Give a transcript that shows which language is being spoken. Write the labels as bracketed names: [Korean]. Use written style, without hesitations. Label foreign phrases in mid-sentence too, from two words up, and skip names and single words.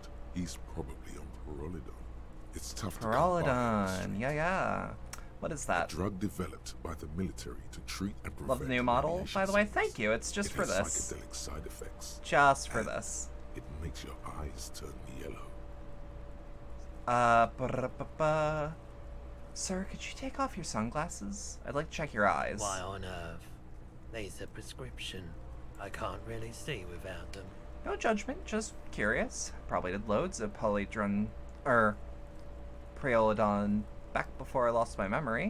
[English] He's probably on Perolidon. It's tough to come by on the Perolidon. street. Yeah. What is that? A drug developed by the military to treat and prevent Love the new model, radiation by the way. sickness. Thank you. It's just It for has this. psychedelic side effects. Just for and this. It makes your eyes turn yellow. Ba-da-ba-ba. Sir, could you take off your sunglasses? I'd like to check your eyes. Why on earth? These are prescription. I can't really see without them. No judgment, just curious. Probably did loads of Preolidon back before I lost my memory.